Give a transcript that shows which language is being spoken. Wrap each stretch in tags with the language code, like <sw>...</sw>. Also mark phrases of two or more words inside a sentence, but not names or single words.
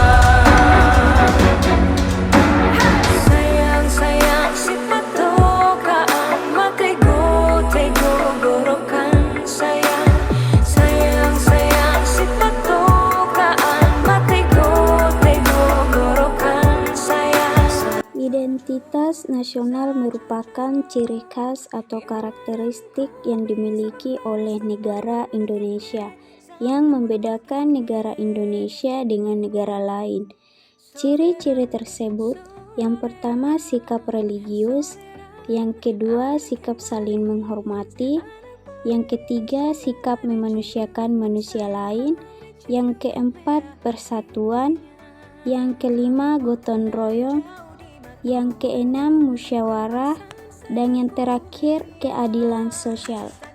<xmm>Sayang sayang si patokaan matego tego gorokan sayang sayang sayang si patokaan matego tego gorokan sayang.</xmm> <id>Identitas nasional merupakan ciri khas atau karakteristik yang dimiliki oleh negara Indonesia yang membedakan negara Indonesia dengan negara lain. Ciri-ciri tersebut, yang pertama sikap religius, yang kedua sikap saling menghormati, yang ketiga sikap memanusiakan manusia lain, yang keempat persatuan, yang kelima gotong royong, yang keenam musyawarah, dan yang terakhir keadilan sosial.</id>